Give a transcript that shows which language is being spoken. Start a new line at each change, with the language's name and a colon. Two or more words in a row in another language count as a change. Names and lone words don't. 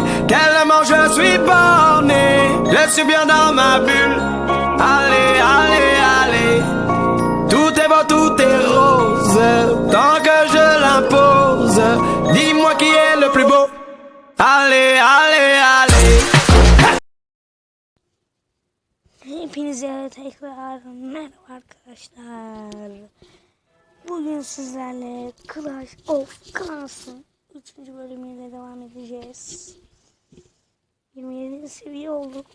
French: Tellement je suis borné, je suis bien dans ma bulle. Allez, allez, allez, tout est beau, tout est rose, tant que je l'impose. Dis-moi qui est le plus beau. Allez, allez, allez.
Turkish: Hepinize tekrar merhaba arkadaşlar. Bugün sizlerle Clash of Clans'ın 3. bölümüyle devam edeceğiz. 27. seviye olduk.